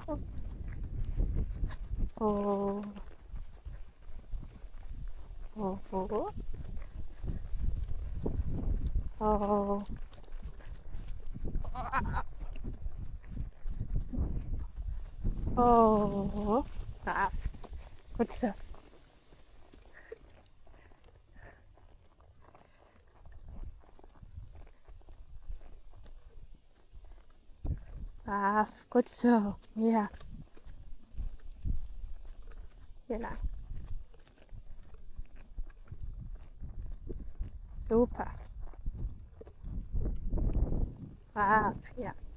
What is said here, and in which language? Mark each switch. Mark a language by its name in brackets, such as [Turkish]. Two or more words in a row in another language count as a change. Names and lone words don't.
[Dutch] Oh. Oh. Oh. Oh. Oh. Brav. Goed zo. Brav. Goed zo. Ja. [German] Genau. Super. Brav. Ja.